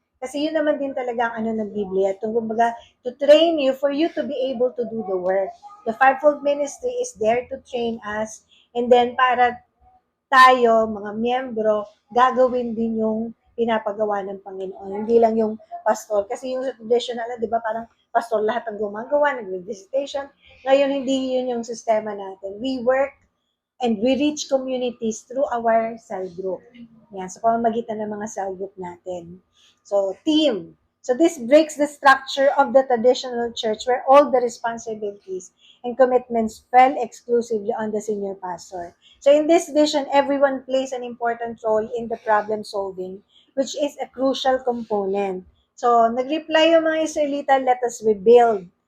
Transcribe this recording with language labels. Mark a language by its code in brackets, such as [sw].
[tl] Kasi yun naman din talaga ang ng Biblia. Kumbaga, [en] to train you for you to be able to do the work. The fivefold ministry is there to train us and then [tl] para tayo, mga miyembro, gagawin din yung pinapagawa ng Panginoon. Hindi lang yung pastor. Kasi yung traditional, di ba, parang pastor lahat ang gumagawa, nag-visitation. Ngayon, hindi yun yung sistema natin. [en] We work and we reach communities through our cell group. [tl] Yan, sa pamamagitan ng mga cell group natin. [en] So, team. So, this breaks the structure of the traditional church where all the responsibilities and commitments fell exclusively on the senior pastor. So, in this vision, everyone plays an important role in the problem solving which is a crucial component. So, [tl] nag-reply yung mga Israelita, [en] let us rebuild.